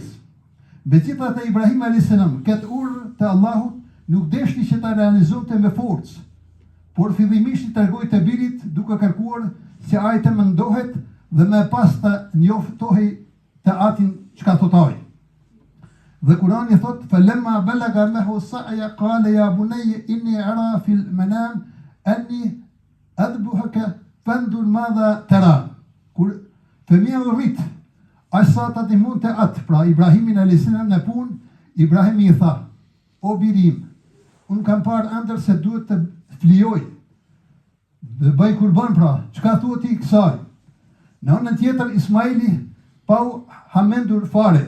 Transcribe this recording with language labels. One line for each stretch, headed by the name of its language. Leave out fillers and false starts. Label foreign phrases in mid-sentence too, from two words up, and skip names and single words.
Albanian: Megjithatë Ibrahim a.s. këtë urdhër të Allahut nuk deshti që ta realizonte me forcë, por fillimisht i tregoi të birit duke kërkuar që ai të mendohet dhe më pas të njoftohej të atin çka thotoi. Dhe Kurani thot:
Arabic: "فلما بلغ معه السعي قال يا بني إني أرى في المنام أني أذبحك فانظر ماذا ترى."
Albanian: Kur fëmia u rrit, asa ta dimonte atë, pra Ibrahimin a.s. në punë, Ibrahimi i tha: "O birim, unë kam parë ëndër se duhet të flijoj dhe bëj kurban, pra çka thua ti kësaj?" Në anën tjetër Ismaili pa u hamendur fare.